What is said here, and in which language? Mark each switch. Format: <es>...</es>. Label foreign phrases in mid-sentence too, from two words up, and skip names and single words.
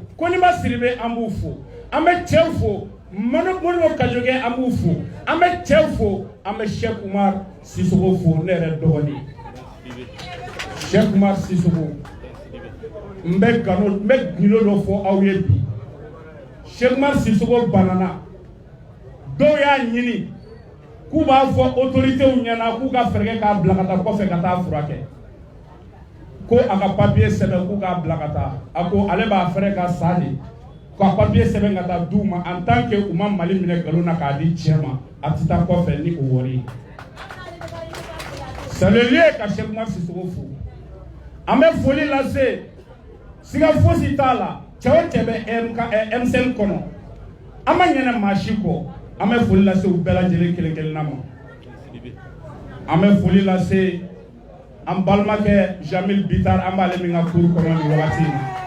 <bm>Koniba Sidibe an b'u fo an bɛ cɛw fo Modibo Kajoge an b'u fo an bɛ cɛw fo an bɛ Cheikh Oumar Sissoko fo ne yɛrɛ dɔgɔnin Cheikh Oumar Sissoko n bɛ gundo dɔ fɔ aw ye bi Cheikh Oumar Sissoko banana dɔw y'a ɲini k'u b'a fɔ autoritéw ɲɛna k'u ka fɛɛrɛ k'a bila ka taa kɔfɛ ka taa furakɛ ko a ka papier sɛbɛn k'u k'a bila ka taa a ko ale b'a fɛɛrɛ ka sa de ka papier sɛbɛn ka taa d'u ma</bm> <fr>en tant que</fr> <bm>u ma Mali minɛ nkalon na k'a di cɛ ma a tɛ taa kɔfɛ ni o wari ye.</bm> <fr>C'est le lieu</fr> <bm>ka Cheikh Oumar Sissoko fo. An bɛ foli lase siga fosi t'a la cɛ o cɛ bɛ M5 kɔnɔ an ma ɲɛnɛ maa si kɔ an bɛ foli lase u bɛɛ lajɛlen kelen kelenna ma. An bɛ foli lase an balimakɛ Jamil Bitar an b'ale min ka cour kɔnɔ nin wagati in na.</bm>